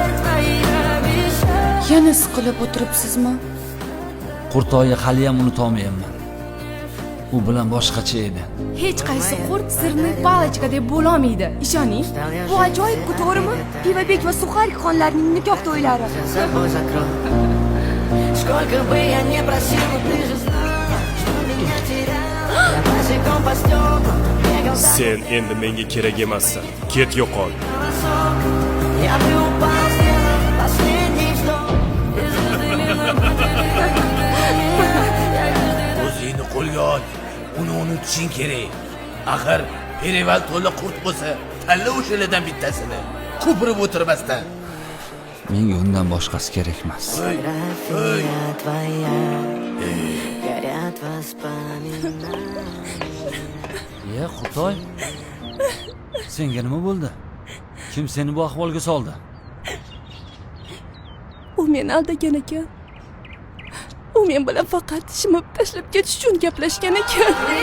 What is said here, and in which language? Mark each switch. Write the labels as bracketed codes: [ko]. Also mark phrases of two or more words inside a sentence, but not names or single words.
[uz] Yana siqilib o'tiribsizmi? Qurtoyni hali ham unutolmayman. U bilan boshqacha edi. Hech qaysi qurt sirni palachiga deb bo'la olmaydi. Ishoning. Bu ajoyib-ku, to'g'rimi? Pivabek va Suxarik xonlarning nikoh to'ylari. [ru] Сколько бы я не просил, ты же знала, что меня теряла. Я босиком по стеклам бегал за [uz] Sen endi menga kerak emassan. Ket yo'qol. [ru] носок. Я бы упал, сделав последний вздох. И звезды мимо [uz] O'zingni qo'lga ol. Uni unutishing kerak. Axir Perival to'la qurt bo'lsa, tanla o'shalardan bittasini. Ko'pirib o'tirmasdan. Menga undan boshqasi kerak emas. [ru] фотография твоя. Горят воспоминания. Ye, [uz] Qurtoy. Senga nima bo'ldi? Kim seni bu ahvolga soldi? U meni aldagan ekan. U men bilan faqat shimib tashlab ketish uchun gaplashgan ekan.